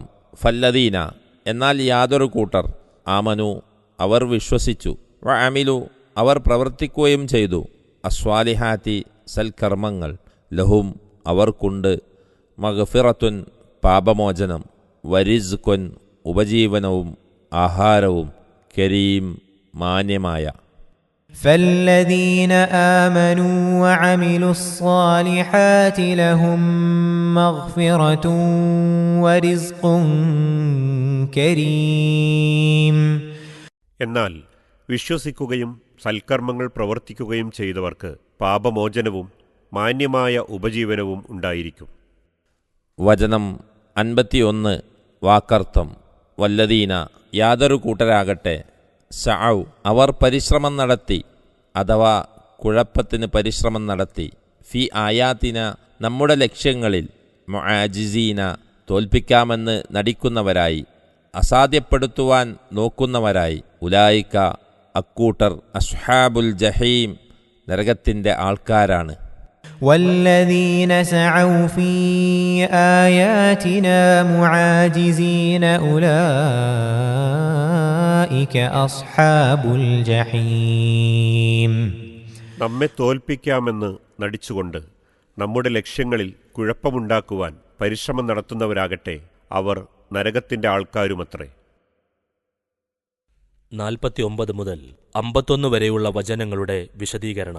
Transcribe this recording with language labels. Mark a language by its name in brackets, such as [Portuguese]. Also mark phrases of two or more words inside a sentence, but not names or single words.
[Malayalam] ഫല്ലദീന, എന്നാൽ യാതൊരു കൂട്ടർ, ആമനു, അവർ വിശ്വസിച്ചു, [Arabic] وعملوا, [Malayalam] അവർ പ്രവർത്തിക്കുകയും ചെയ്തു, അസ്വാലിഹാത്തി, സൽക്കർമ്മങ്ങൾ, ലഹും, അവർക്കുണ്ട്, മഗ്ഫിറത്തുൻ, പാപമോചനം, വരിസ്കുൻ, ഉപജീവനവും ആഹാരവും, കരീം, മാന്യമായ. [Arabic] فالذين آمنوا وعملوا الصالحات لهم مغفرة ورزق كريم. [Malayalam] എന്നാൽ വിശ്വസിക്കുകയും സൽക്കർമ്മങ്ങൾ പ്രവർത്തിക്കുകയും ചെയ്തവർക്ക് പാപമോചനവും മാന്യമായ ഉപജീവനവും ഉണ്ടായിരിക്കും. വചനം 51 വാക്കർത്ഥം. വല്ലദീന, യാതൊരു കൂട്ടരാകട്ടെ, സഔ, അവർ പരിശ്രമം നടത്തി, അഥവാ കുഴപ്പത്തിന് പരിശ്രമം നടത്തി, [Arabic] في آياتنا, [Malayalam] നമ്മുടെ ലക്ഷ്യങ്ങളിൽ, മുആജിസീന, തോൽപ്പിക്കാമെന്ന് നടിക്കുന്നവരായി, അസാധ്യപ്പെടുത്തുവാൻ നോക്കുന്നവരായി, ഉലായിക്ക, അക്കൂട്ടർ, [Arabic] أصحاب الجحيم, [Malayalam] നരകത്തിൻ്റെ ആൾക്കാരാണ്. [Arabic] والذين سعوا في آياتنا معاجزين أولئك أصحاب الجحيم. [Malayalam] നമ്മെ തോൽപ്പിക്കാമെന്ന് നടിച്ചുകൊണ്ട് നമ്മുടെ ലക്ഷ്യങ്ങളിൽ കുഴപ്പമുണ്ടാക്കുവാൻ പരിശ്രമം നടത്തുന്നവരാകട്ടെ, അവർ നരകത്തിൻ്റെ ആൾക്കാരുമത്രേ. 49 മുതൽ 51 വരെയുള്ള വചനങ്ങളുടെ വിശദീകരണം.